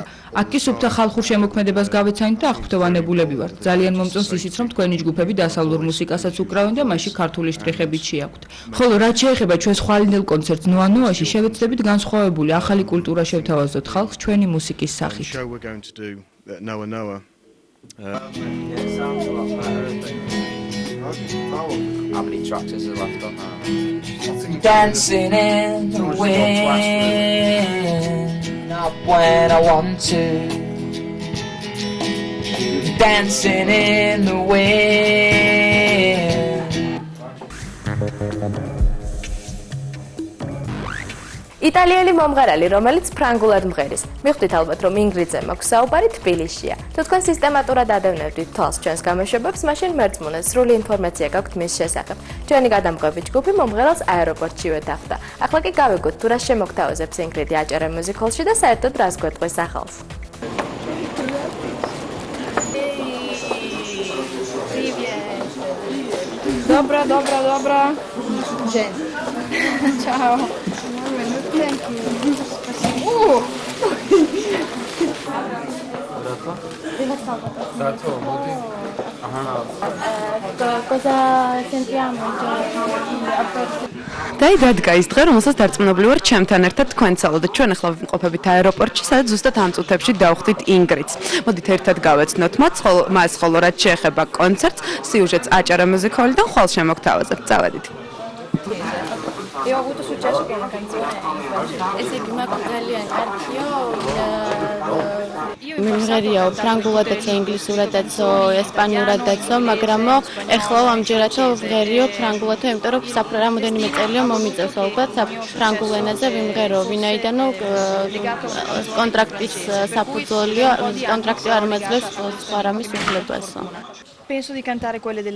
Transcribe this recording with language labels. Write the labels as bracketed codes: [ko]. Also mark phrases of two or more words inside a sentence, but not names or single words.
[ka] აქ კი სუფთა ხალხურ შემოქმედებას გავეცანით და აღფრთოვანებულები ვართ. ძალიან მომწონს ისიც, რომ თქვენი ჯგუფები დასავლურ მუსიკასაც უკრავენ და მასში ქართული შტრიხებიც შეაქვთ. ხოლო რაც შეეხება ჩვენს ხვალინდელ კონცერტს ნოა-ნოაში, შევეცდებით განსხვავებული ახალი კულტურა შევთავაზოთ ხალხს ჩვენი მუსიკის სახით. [en] How many tracks is there left on that? Dancing in the wind, not when I want to. Dancing in the wind. [ka] იტალიელი მომღერალი, რომელიც ფრანგულად მღერის. მივხვდით ალბათ, რომ ინგრიდზე მაქვს საუბარი თბილისშია. თუ თქვენ სისტემატურად ადევნებდით თვალს ჩვენს გამოშვებებს, მაშინ მერწმუნეთ სრული ინფორმაცია გაქვთ მის შესახებ. ჩვენი გადამღები ჯგუფი მომღერალს აეროპორტშივე დახვდა. ახლა კი გავიგოთ, თუ რა შემოგთავაზებს ინგრიდი აჭარა მუსიკალში და საერთოდ რას გვეტყვის ახალს. Добра. Жень. Чао. [en] Thank you. [it] Cosa sentiamo? [ka] და დადგა ის დღე, რომელსაც დარწმუნებული ვარ, ჩემთან ერთად თქვენ ცალო და ჩვენ ახლა ვიმყოფებით აეროპორტში, სადაც ზუსტად ამ წუთებში დავხვდით ინგრიდს. მოდით ერთად გავეცნოთ მას, ხოლო რაც შეეხება კონცერტს, სიუჟეტს აჭარა მუსიკალიდან ხვალ შემოგთავაზებთ. წავედით. [it] Io ho avuto successo con una canzone e se prima con [ka] ძალიან კარგია მიმღერია ფრანგულადაც, ინგლისურადაც, ესპანურადაც, მაგრამ ეხლა ამჯერად ვღერიო ფრანგულად, იმიტომ რომ რამდენიმე წელია მომიწევს ალბათ ფრანგულ ენაზე ვიმღერო, ვინაიდან კონტრაქტის საფუძველია, კონტრაქტი არ მეძლევს სხვა რამის უფლებას. [it] Penso di cantare quelle della